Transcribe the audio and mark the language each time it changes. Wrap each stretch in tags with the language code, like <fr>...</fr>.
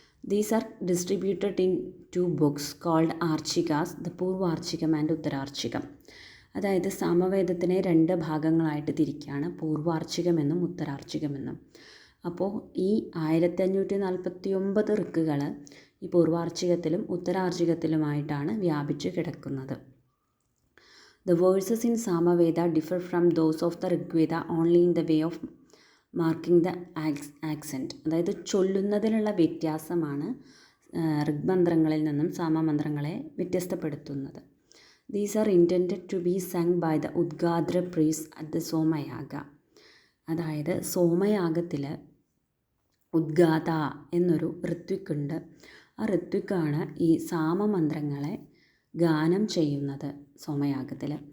<en>These are distributed in 2 books called Archikas, the Purvarchikam and Uttararchikam.</en> <ml>അതായത് സാമവേദത്തിനെ 2 ഭാഗങ്ങളായിട്ട് തിരിക്കുകയാണ്, പൂർവാർച്ചികമെന്നും ഉത്തരാർച്ചികമെന്നും. അപ്പോൾ ഈ 1549 ഋക്കുകൾ ഈ പൂർവാർച്ചികത്തിലും ഉത്തരാർച്ചികത്തിലുമായിട്ടാണ് വ്യാപിച്ചു കിടക്കുന്നത്.</ml> <en>The verses in Samaveda differ from those of the Rigveda only in the way of marking the accent.</en> <ml>അതായത് ചൊല്ലുന്നതിനുള്ള വ്യത്യാസമാണ് ഋഗ്മന്ത്രങ്ങളിൽ നിന്നും സാമമന്ത്രങ്ങളെ വ്യത്യസ്തപ്പെടുത്തുന്നത്.</ml> <en>These are intended to be sung by the Udgadra priests at the Somayaga.</en> <ml>അതായത് സോമയാഗത്തിൽ ഉദ്ഗാത എന്നൊരു ഋത്വിക്കുണ്ട്. ആ ഋത്വിക്കാണ് ഈ സാമമന്ത്രങ്ങളെ ഗാനം ചെയ്യുന്നത് സോമയാഗത്തിൽ.</ml>